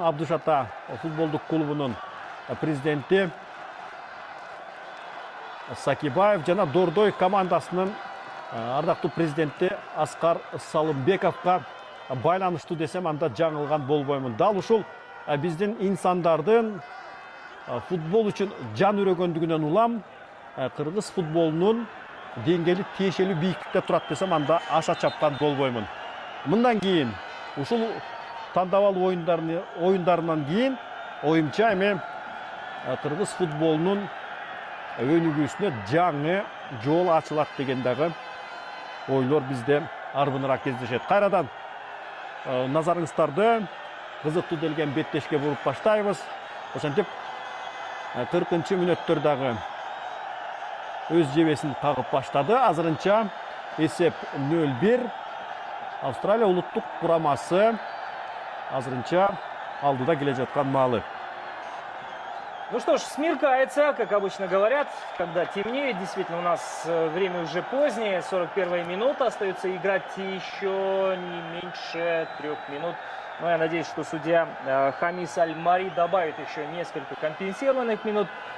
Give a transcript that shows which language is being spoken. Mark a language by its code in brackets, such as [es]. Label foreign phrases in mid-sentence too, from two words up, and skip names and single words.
[ky] Абдыш Ата футболдук клубунун президенти Сакибаев жана Дордой командасынын ардактуу президенти Аскар Салымбековго байланыштуу десем анда жаңылган болбоймун. Дал ушул биздин инсандардын футбол үчүн жан үрөгөндүгүнөн улам кыргыз футболунун деңгээли тиешелүү бийиктикте турат десем анда аша чапкан болбоймун. Мындан кейін, ушул тандабал ойындарынан кейін, ойымча эми кыргыз футболунун өнүгүүсүнө жаңы жол ачылат деген дагы ойлор бизде арбыныраак кездешет. Кайрадан назарыңыздарды кызыктуу делген беттешке буруп баштайбыз. Ошентип 40-мүнөттөр дагы өз жебесин кагып баштады. Азырынча эсеп 0-1. Австралия улуттук курамасы азырынча алдыда келе жаткан маалы. [ru] Ну что ж, смеркается, как обычно говорят, когда темнеет. Действительно, у нас время уже позднее, 41-я минута. Остается играть еще не меньше 3 минут. Но я надеюсь, что судья Хамис Аль-Мари добавит еще несколько компенсированных минут.